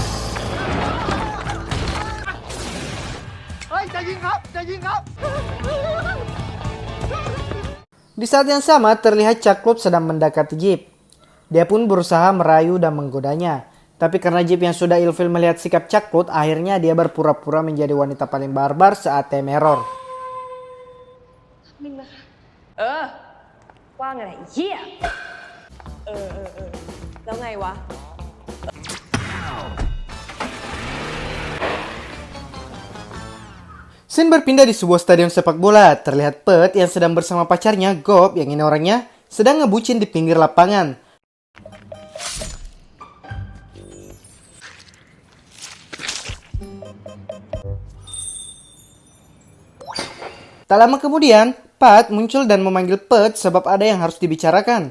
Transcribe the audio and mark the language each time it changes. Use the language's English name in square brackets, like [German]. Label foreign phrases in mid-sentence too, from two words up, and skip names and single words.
[Indonesian] Di saat yang sama, terlihat Caklut sedang mendekati Jeep. Dia pun berusaha merayu dan menggodanya. Tapi karena Jeep yang sudah ilfil melihat sikap Caklut, akhirnya dia berpura-pura menjadi wanita paling barbar saat [English] time error. [Thai] ว่าไงล่ะเหี้ยแล้วไงวะ [Indonesian] Scene berpindah di sebuah stadion sepak bola. Terlihat Pet yang sedang bersama pacarnya, Gob, yang ini orangnya, sedang ngebucin di pinggir lapangan. Tak lama kemudian, Pat muncul dan memanggil Pet sebab ada yang harus dibicarakan.